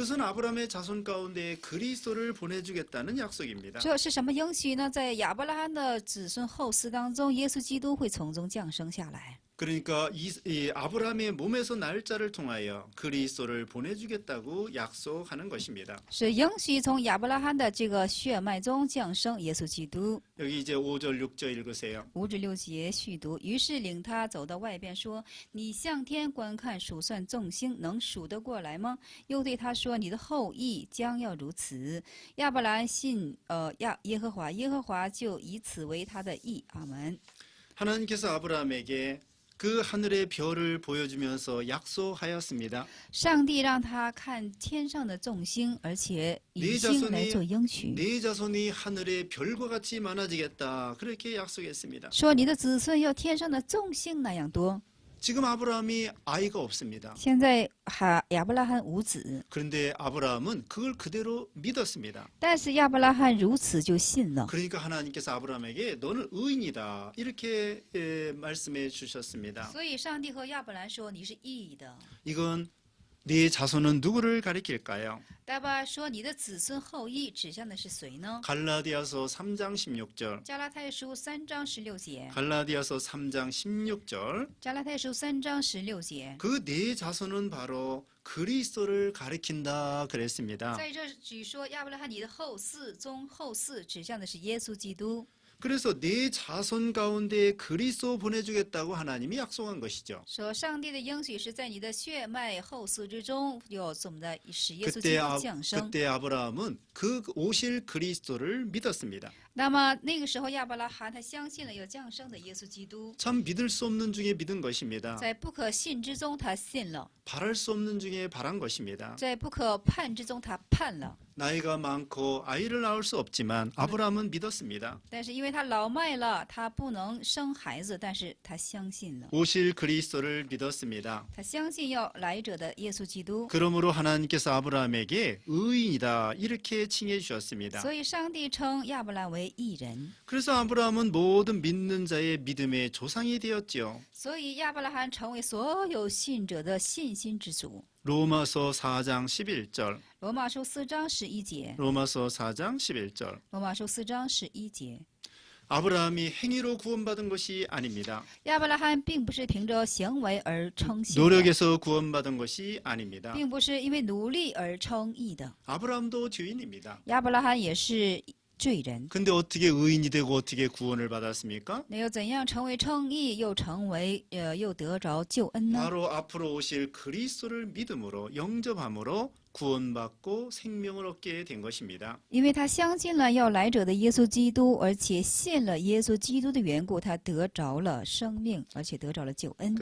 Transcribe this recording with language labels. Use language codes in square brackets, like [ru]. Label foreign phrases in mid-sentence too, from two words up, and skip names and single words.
[ko] 이것은 아브라함의 자손 가운데 그리스도를 보내주겠다는 약속입니다. [zh] 这是什么应许呢？在亚伯拉罕的子孙后嗣当中，耶稣基督会从中降生下来。 [ko] 그러니까 이 아브라함의 몸에서 날 자를 통하여 그리스도를 보내주겠다고 약속하는 것입니다. [zh] 是应许从亚伯拉罕的这个血脉中降生耶稣基督。 [ko] 여기 이제 5절 6절 읽으세요. [zh] 5至6节续读。于是领他走到外边，说：“你向天观看，数算众星，能数得过来吗？” 又对他说：“你的后裔将要如此。” 亚伯兰信耶和华，耶和华就以此为他的义。阿门。 [ko] 하나님께서 아브라함에게 그 하늘의 별을 보여주면서 약속하였습니다. [zh] 上帝让他看天上的众星，而且以星来做应许， [ko] 네 자손이 하늘의 별과 같이 많아지겠다. 그렇게 약속했습니다. [zh] 说你的子孙要天上的众星那样多。 [ko] 지금 아브라함이 아이가 없습니다. [zh] 现在亚伯拉罕无子， [ko] 그런데 아브라함은 그걸 그대로 믿었습니다. [zh] 但是亚伯拉罕如此就信了。 [ko] 그러니까 하나님께서 아브라함에게 너는 의인이다. 이렇게 말씀해 주셨습니다. [zh] 所以上帝和亚伯兰说：“你是义的。” [ko] 이건 네 자손은 누구를 가리킬까요? [zh] 大巴说：“你的子孙后裔指向的是谁呢 [ko] 갈라디아서 3장 16절. ？” [zh] 加拉太书3章16节。 [ko] 갈라디아서 3장 16절. [zh] 加拉太书3章16节。 [ko] 그 네 자손은 바로 그리스도를 가리킨다 그랬습니다. [zh] 在这举说亚伯拉罕你的后嗣中后嗣指向的是耶稣基督。 [ko] 그래서 네 자손 가운데 그리스도 보내주겠다고 하나님이 약속한 것이죠. [zh] 说上帝的应许是在你的血脉后嗣之中有怎么的使耶稣基督降生。 [ko] 그때 아브라함은 그 오실 그리스도를 믿었습니다. [zh] 那么那个时候亚伯拉罕他相信了有降生的耶稣基督， [ko] 참 믿을 수 없는 중에 믿은 것입니다. [zh] 在不可信之中他信了， [ko] 바랄 수 없는 중에 바란 것입니다. [zh] 在不可盼之中他盼了。 [ko] 나이가 많고 아이를 낳을 수 없지만 아브라함은 믿었습니다. [zh] 但是因为他老迈了，他不能生孩子，但是他相信了， [ko] 오실 그리스도를 믿었습니다. [zh] 他相信要来者的耶稣基督， [ko] 그러므로 하나님께서 아브라함에게 의인이다 이렇게 칭해 주셨습니다. [zh] 所以上帝称亚伯兰为义人。 [ko] 그래서 아브라함은 모든 믿는 자의 믿음의 조상이 되었지요. [zh] 所以亚伯拉罕成为所有信者的信心之主。 [ko] 로마서 4장 11절. [zh] 罗马书4章11节， [ko] 로마서 4장 11절. [zh] 罗马书4章11节。 [ko] 아브라함이 행위로 구원받은 것이 아닙니다. [zh] 亚伯拉罕并不是凭着行为而称信的， [ko] 노력에서 구원받은 것이 아닙니다. [zh] 并不是因为努力而称义的。 [ko] 아브라함도 죄인입니다. [zh] 亚伯拉罕也是罪人， [ko] 근데 어떻게 의인이 되고 어떻게 구원을 받았습니까? [zh] 那又怎样成为称义，又又得着救恩呢？ [ko] 바로 앞으로 오실 그리스도를 믿음으로 영접함으로 구원받고 생명을 얻게 된 것입니다. [zh] 因为他相信了要来者的耶稣基督，而且信了耶稣基督的缘故，他得着了生命，而且得着了救恩。